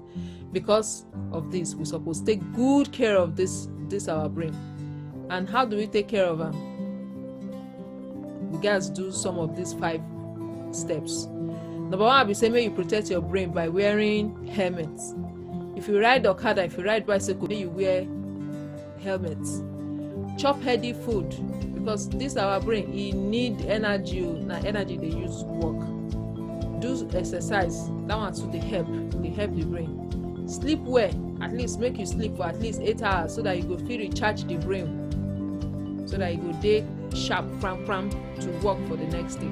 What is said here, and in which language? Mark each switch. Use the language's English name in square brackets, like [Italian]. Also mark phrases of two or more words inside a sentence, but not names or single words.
[Nigerian Pidgin] Because of this, we supposed to take good care of this our brain. And how do we take care of them? We guys do some of these 5 steps. Number 1, we say may you protect your brain by wearing helmets. If you ride Okada, if you ride bicycle, you wear helmets. Chop healthy food, because this our brain, e need energy. Na energy dey use work. Do exercise, that one too dey help the brain. Sleep well, at least make you sleep for at least 8 hours, so that you go fit recharge the brain, so that you go dey sharp pram to work for the next day.